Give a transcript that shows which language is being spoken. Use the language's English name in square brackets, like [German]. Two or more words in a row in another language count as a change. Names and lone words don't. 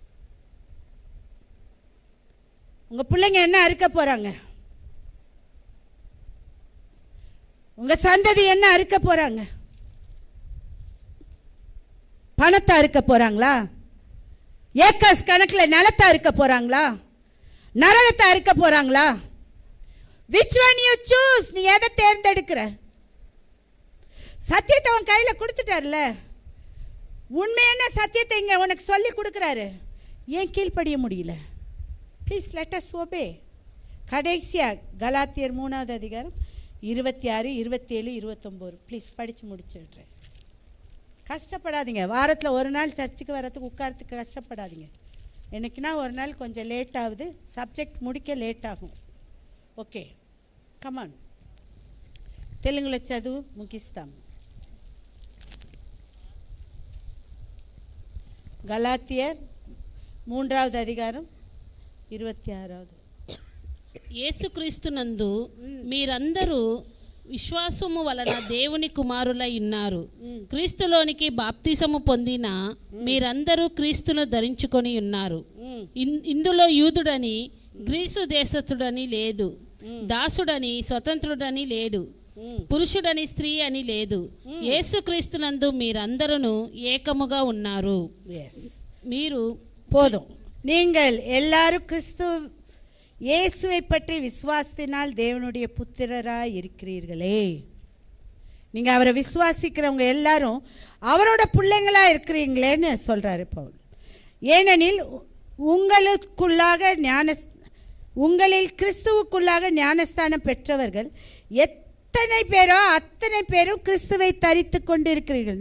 [Tamil] உங்கள் பிள்ளைங்க என்ன அறுக்க போகிறாங்க? உங்கள் சந்ததி என்ன அறுக்க போகிறாங்க? பணத்தை அறுக்க போகிறாங்களா? ஏக்கர்ஸ் கணக்கில் நிலத்தை அறுக்க போகிறாங்களா? நரகத்தை அறுக்க போகிறாங்களா? [English] Which one you choose? [Tamil] நீ எதை தேர்ந்தெடுக்கிற? சத்தியத்தை உன் கையில் கொடுத்துட்டார்ல, உண்மையான சத்தியத்தை இங்கே உனக்கு சொல்லி கொடுக்குறாரு. ஏன் கீழ்ப்படிய முடியல? [English] please let us obey. [Tamil] கடைசியாக கலாத்தியர் 3வது அதிகாரம் 26, 27, 29 ப்ளீஸ் படித்து முடிச்சுடுறேன். கஷ்டப்படாதீங்க. வாரத்தில் ஒரு நாள் சர்ச்சுக்கு வரத்துக்கு உட்காரத்துக்கு கஷ்டப்படாதீங்க. எனக்குன்னா ஒரு நாள் கொஞ்சம் லேட் ஆகுது, சப்ஜெக்ட் முடிக்க லேட் ஆகும். [English] okay come on. [Telugu] తెలుగులో చదువు ముగిస్తాం. [Tamil] గలాతియర్ 3வது அதிகாரம் 26வது. [Telugu] యేసుక్రీస్తునందు మీరందరూ విశ్వాసము వలన దేవుని కుమారులై ఉన్నారు. క్రీస్తులోనికి బాప్తిసము పొందిన మీరందరూ క్రీస్తును ధరించుకొని ఉన్నారు. ఇందులో యూదుడని గ్రీసు దేశస్థుడని లేదు, దాసుడని స్వతంత్రుడని లేడు, పురుషుడని స్త్రీ అని లేదు. యేసుక్రీస్తునందు మీరందరూ ఏకముగా ఉన్నారు. మీరు [Tamil] போதும். நீங்கள் எல்லாரும் கிறிஸ்து இயேசுவை பற்றி விசுவாசத்தினால் தேவனுடைய புத்திரராய் இருக்கிறீர்களே. நீங்கள் அவரை விசுவாசிக்கிறவங்க எல்லாரும் அவரோட பிள்ளைங்களா இருக்கிறீங்களேன்னு சொல்றாரு பவுல். ஏனெனில் உங்களில் கிறிஸ்துவுக்குள்ளாக ஞானஸ்தானம் பெற்றவர்கள் எத்தனை பேரோ அத்தனை பேரும் கிறிஸ்துவை தரித்து கொண்டு இருக்கிறீர்கள்.